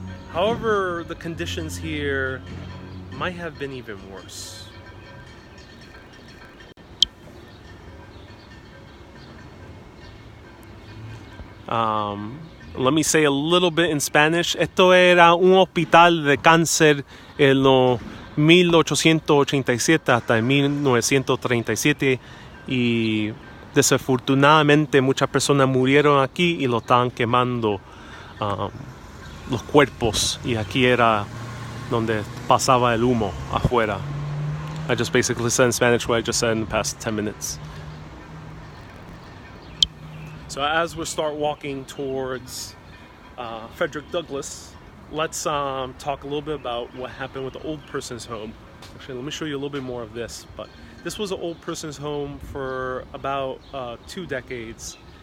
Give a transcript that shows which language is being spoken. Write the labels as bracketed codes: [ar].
[en] However, the conditions here might have been even worse. Let me say a little bit in Spanish. [es] Esto era un hospital de cáncer en los 1887 hasta 1937 y desafortunadamente muchas personas murieron aquí y lo estaban quemando los cuerpos, y aquí era donde pasaba el humo afuera. [en] I just basically said in Spanish what I just said in the past 10 minutes. So as we start walking towards Frederick Douglas, let's talk a little bit about what happened with the old person's home. Actually, let me show you a little bit more of this. But this was an old person's home for about 2 decades.